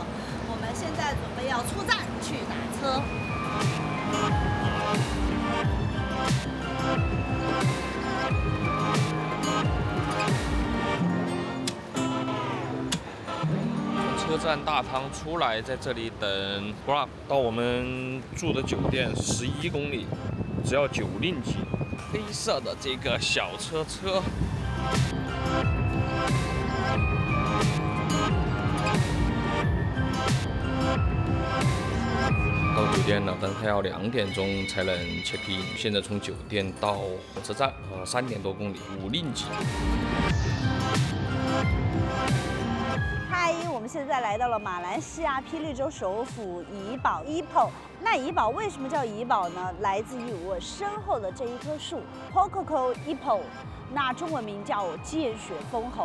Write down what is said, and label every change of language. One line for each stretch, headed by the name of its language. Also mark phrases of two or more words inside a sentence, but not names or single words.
Chinese: 我們現在準備要出站去打車。車站大堂出來，在這裡等 Grab 到我們住的酒店11公里，只要9令吉。黑色的這個小車。到酒店了，但是它要2點鐘才能
English: check in。
Chinese: 現在從酒店到火車站3點多公里，5令吉。嗨，我們現在來到了馬來西亞霹靂州首府怡保 Ipoh。那怡保為什麼叫怡保呢？來自於我身後的這一棵樹
Malay: Pokoko Ipoh，
Chinese: 那中文名叫見雪封侯。